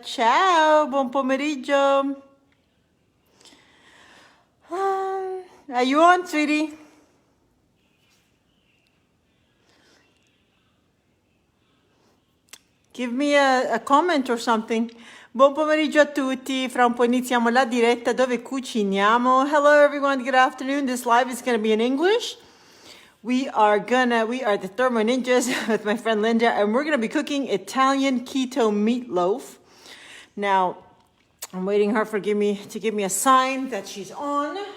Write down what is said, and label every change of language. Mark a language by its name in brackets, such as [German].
[Italian] Ciao, buon pomeriggio. [English] Are you on, sweetie? Give me a comment or something. [Italian] Buon pomeriggio a tutti. Fra un po' iniziamo la diretta dove cuciniamo. [English] Hello, everyone. Good afternoon. This live is going to be in English. We are the Thermo Ninjas with my friend Linda, and we're going to be cooking Italian keto meatloaf. Now, I'm waiting her to give me a sign that she's on.